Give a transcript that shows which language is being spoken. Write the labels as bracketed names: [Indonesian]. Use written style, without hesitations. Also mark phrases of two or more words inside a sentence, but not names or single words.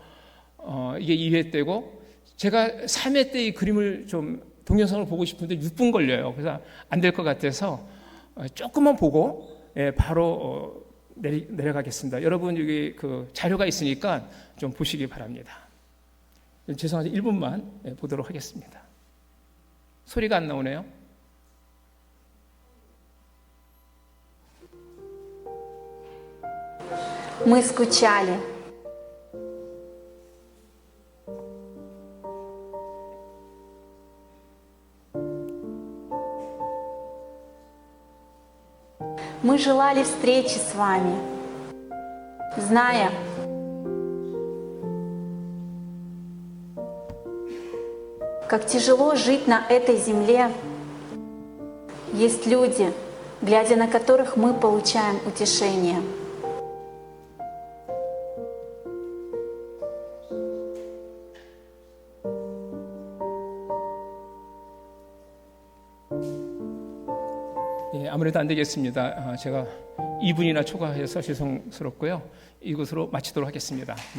[Korean] 이게 2회 때고, 제가 3회 때 이 그림을 좀 동영상을 보고 싶은데 6분 걸려요. 그래서 안 될 것 같아서 조금만 보고 바로 내려가겠습니다. 여러분 여기 그 자료가 있으니까 좀 보시기 바랍니다. 죄송한데 1분만 보도록 하겠습니다. 소리가 안 나오네요. [Russian] Мы скучали. Мы желали встречи с вами, зная, как тяжело жить на этой земле. Есть люди, глядя на которых мы получаем утешение. [Korean] 아무래도 안 되겠습니다. 제가 2분이나 초과해서 죄송스럽고요. 이것으로 마치도록 하겠습니다.